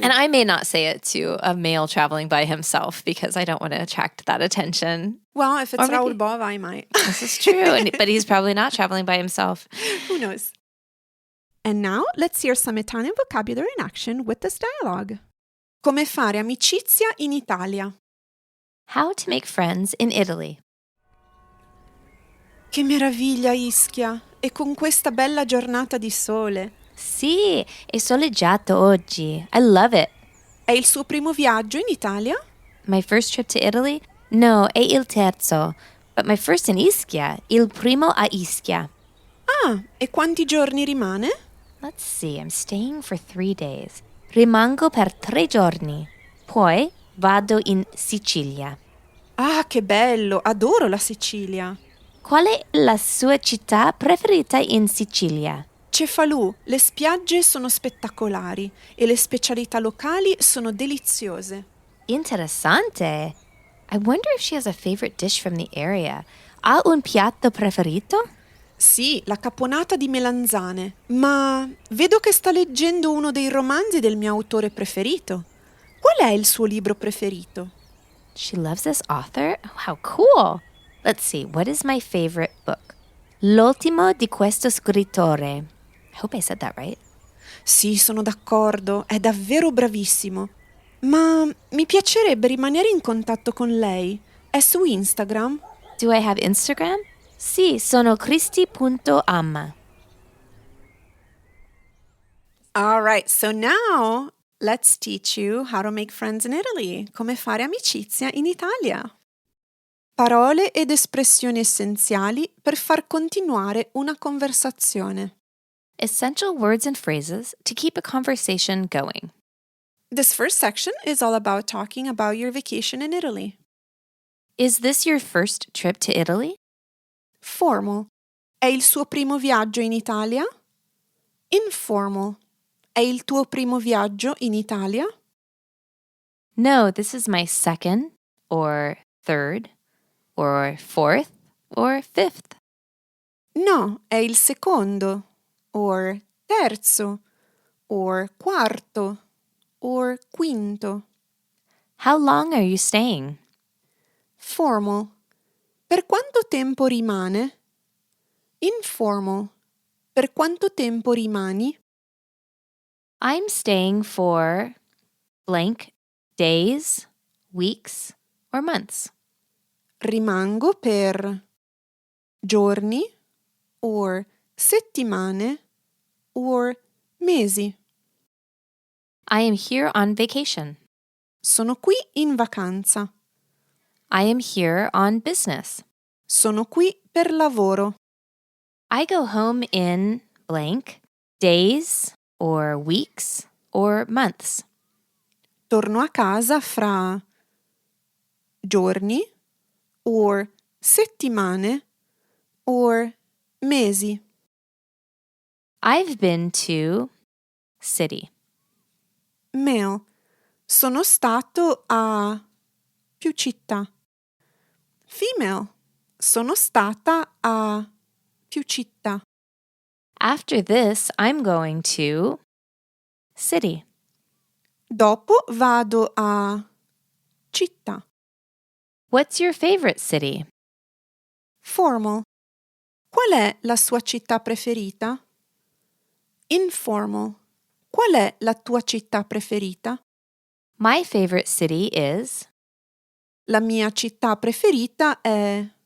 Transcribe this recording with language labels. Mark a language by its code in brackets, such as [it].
[en] And I may not say it to a male traveling by himself because I don't want to attract that attention. Well, if it's Or maybe- Raul Bova, I might. This is true, but he's probably not traveling by himself. Who knows? And now, let's hear some Italian vocabulary in action with this dialogue. [it] Come fare amicizia in Italia. [en] How to make friends in Italy. [it] Che meraviglia, Ischia! E con questa bella giornata di sole. Sì, è soleggiato oggi. [en] I love it. [it] È il suo primo viaggio in Italia? [en] My first trip to Italy? [it] No, è il terzo. [en] But my first in Ischia, [it] il primo a Ischia. Ah, e quanti giorni rimane? [en] Let's see, I'm staying for 3 days. [it] Rimango per 3 giorni. Poi vado in Sicilia. Ah, che bello! Adoro la Sicilia. Qual è la sua città preferita in Sicilia? Cefalù, le spiagge sono spettacolari e le specialità locali sono deliziose. Interessante. [en] I wonder if she has a favorite dish from the area. [it] Ha un piatto preferito? Sì, la caponata di melanzane, ma vedo che sta leggendo uno dei romanzi del mio autore preferito. Qual è il suo libro preferito? [en] She loves this author? Oh, how cool. Let's see, what is my favorite book? [it] L'ultimo di questo scrittore. [en] I hope I said that right. [it] Sì, sono d'accordo, è davvero bravissimo. Ma mi piacerebbe rimanere in contatto con lei. È su Instagram? [en] Do I have Instagram? [it] Sì, sono cristi.amma. [en] All right, so now let's teach you how to make friends in Italy. [it] Come fare amicizia in Italia. Parole ed espressioni essenziali per far continuare una conversazione. [en] Essential words and phrases to keep a conversation going. This first section is all about talking about your vacation in Italy. Is this your first trip to Italy? Formal. [it] È il suo primo viaggio in Italia? [en] Informal. [it] È il tuo primo viaggio in Italia? [en] No, this is my second, or third, or fourth, or fifth. [it] No, è il secondo, or terzo, or quarto, or quinto. [en] How long are you staying? Formal. [it] Per quanto tempo rimane? [en] Informal. [it] Per quanto tempo rimani? [en] I'm staying for blank days, weeks, or months. [it] Rimango per giorni, or settimane, or mesi. [en] I am here on vacation. [it] Sono qui in vacanza. [en] I am here on business. [it] Sono qui per lavoro. [en] I go home in blank days, or weeks, or months. [it] Torno a casa fra giorni, or settimane, or mesi. [en] I've been to city. Male. [it] Sono stato a più città. [en] Female. [it] Sono stata a più città. [en] After this, I'm going to city. [it] Dopo vado a città. [en] What's your favorite city? Formal. [it] Qual è la sua città preferita? [en] Informal. [it] Qual è la tua città preferita? [en] My favorite city is... [it] La mia città preferita è...